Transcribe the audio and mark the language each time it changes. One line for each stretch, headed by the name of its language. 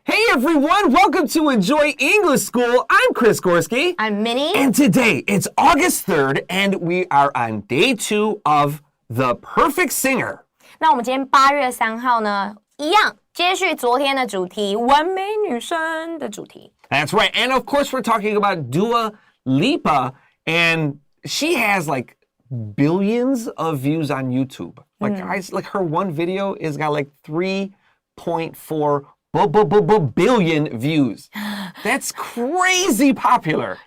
English: everyone, welcome to Enjoy English School. I'm Chris Gorski. I'm Minnie. And today, it's August 3rd, and we are on day 2 of The Perfect Singer.
Chinese: 那我们今天8月3号呢，一样接续昨天的主题，完美女生的主题。
English: That's right. And of course, we're talking about Dua Lipa, and she has like billions of views on YouTube. Like, like her one video has got like 3.4 billion views. That's crazy popular.